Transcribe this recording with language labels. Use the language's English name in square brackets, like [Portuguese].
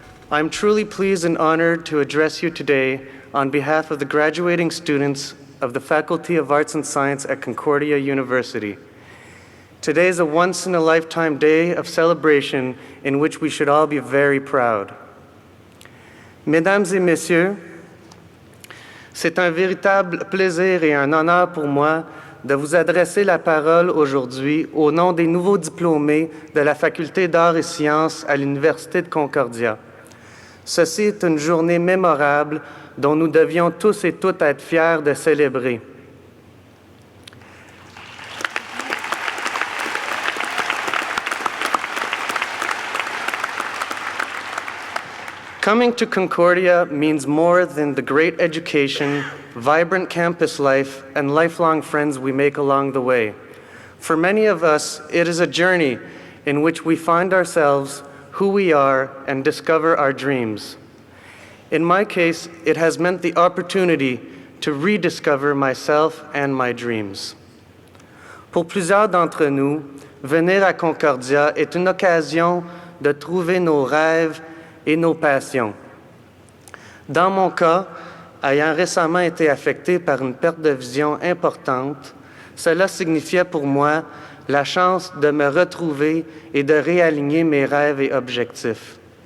[English] I'm truly pleased and honored to address you today on behalf of the graduating students of the Faculty of Arts and Science at Concordia University. Today is a once-in-a-lifetime day of celebration in which we should all be very proud. [French] Mesdames et messieurs, c'est un véritable plaisir et un honneur pour moi de vous adresser la parole aujourd'hui au nom des nouveaux diplômés de la Faculté d'Arts et Sciences à l'Université de Concordia. Ceci est une journée mémorable dont nous devions tous et toutes être fiers de célébrer. [English] Coming to Concordia means more than the great education, vibrant campus life, and lifelong friends we make along the way. For many of us, it is a journey in which we find ourselves, who we are, and discover our dreams. In my case, it has meant the opportunity to rediscover myself and my dreams. [French] Pour plusieurs d'entre nous, venir à Concordia est une occasion de trouver nos rêves et nos passions. Dans mon cas, ayant récemment été affecté par une perte de vision importante, cela signifiait pour moi la chance de me retrouver et de réaligner mes rêves et objectifs.